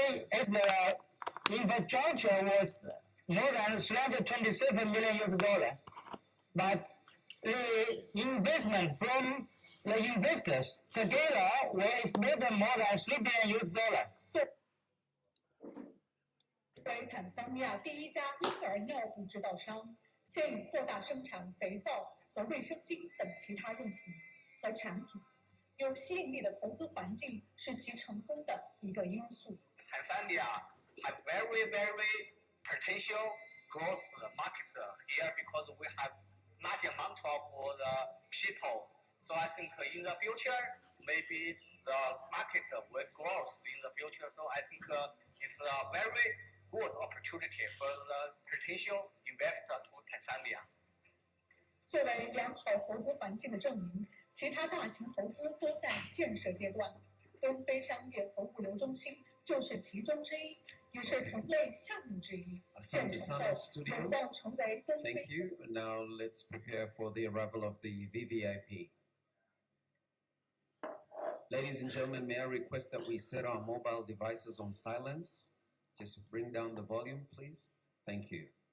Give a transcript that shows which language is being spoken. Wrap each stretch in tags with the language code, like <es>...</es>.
<en>As the infrastructure was more than 327 million US dollar, but the investment from the investors together will estimate more than 3 billion US dollar.</en> <zh>作为坦桑尼亚第一家婴儿尿布制造商，现已扩大生产肥皂和卫生巾等其他用品和产品。有吸引力的投资环境是其成功的一个因素。</zh> <en>Tanzania has very potential growth market here because we have large amount of the people. So I think in the future, maybe the market will grow in the future. So I think it's a very good opportunity for the potential investor to Tanzania.</en> <zh>作为良好投资环境的证明，其他大型投资都在建设阶段。东非商业和物流中心就是其中之一，也是同类项目之一。建成后，有望成为东非。</zh> <en>Thank you. Now let's prepare for the arrival of the VVIP. Ladies and gentlemen, may I request that we set our mobile devices on silence? Just bring down the volume, please. Thank you.</en>